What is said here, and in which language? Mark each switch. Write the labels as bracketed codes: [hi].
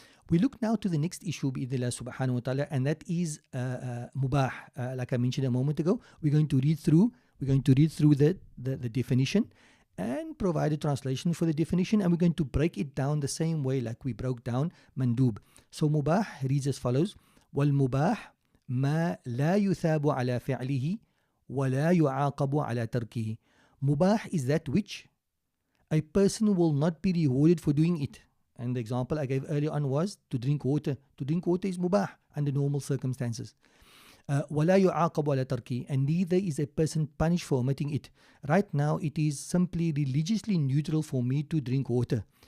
[en] We look now to the next issue bi'idhnillah subhanahu wa ta'ala, and that is mubah. Like I mentioned a moment ago, we're going to read through the definition and provide a translation for the definition, and we're going to break it down the same way like we broke down mandub. So mubah reads as follows: [ar] وَالْمُبَاحِ مَا لَا يُثَابُ عَلَى فِعْلِهِ وَلَا يُعَاقَبُ عَلَى تَرْكِهِ. [en] Mubah is that which a person will not be rewarded for doing it. And the example I gave earlier on was to drink water. To drink water is mubah under normal circumstances. [ar] وَلَا يُعَاقَبُ عَلَى تَرْكِهِ, [en] and neither is a person punished for omitting it. Right now, it is simply religiously neutral for me to drink water.